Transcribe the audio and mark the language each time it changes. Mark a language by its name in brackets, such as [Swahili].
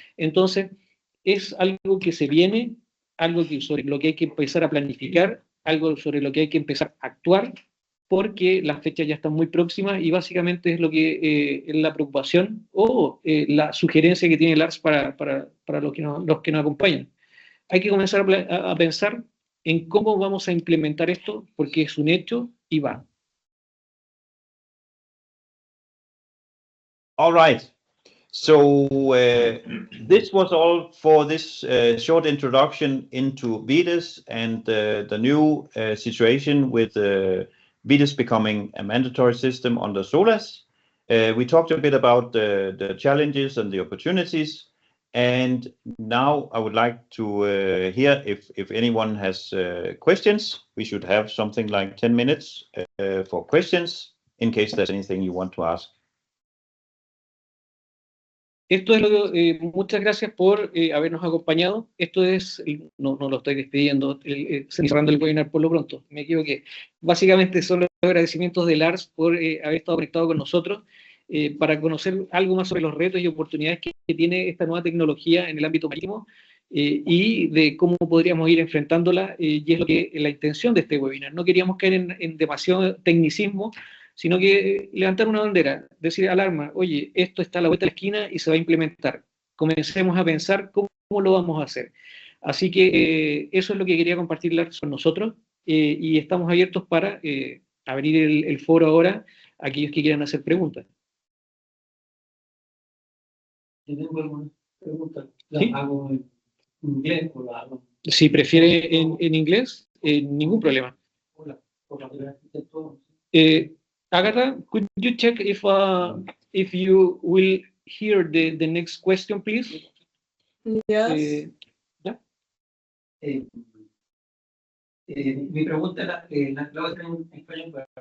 [Spanish] Entonces, es algo que se viene, algo sobre lo que hay que empezar a planificar, algo sobre lo que hay que empezar a actuar, porque las fechas ya están muy próximas y básicamente es lo que es la preocupación o la sugerencia que tiene Lars para los que nos acompañan. Hay que comenzar a pensar en cómo vamos a implementar esto, porque es un hecho y va. [English] All right. So this was all for this short introduction into Vetus and the new situation with Vetus becoming a mandatory system under SOLAS. We talked a bit about the challenges and the opportunities, and now I would like to hear if anyone has questions. We should have something like 10 minutes for questions in case there's anything you want to ask. [Spanish] Esto es muchas gracias por habernos acompañado. Esto es, no lo estoy despidiendo, cerrando el webinar por lo pronto, me equivoqué. Básicamente son los agradecimientos de Lars por haber estado conectado con nosotros. para conocer algo más sobre los retos y oportunidades que tiene esta nueva tecnología en el ámbito marítimo y de cómo podríamos ir enfrentándola, y es lo que la intención de este webinar. No queríamos caer en demasiado tecnicismo, sino que levantar una bandera, decir alarma, oye, esto está a la vuelta de la esquina y se va a implementar. Comencemos a pensar cómo lo vamos a hacer. Así que eso es lo que quería compartir con nosotros, y estamos abiertos para abrir el foro ahora a aquellos que quieran hacer preguntas. Yo tengo algunas preguntas. ¿Las ¿Sí? hago en inglés o las hago Si prefiere en inglés, ningún problema. por la primera vez todo? [English] Agatha, could you check if you will hear the next question, please? Yes. [Spanish] ¿Ya? Mi pregunta la voy a hacer en español para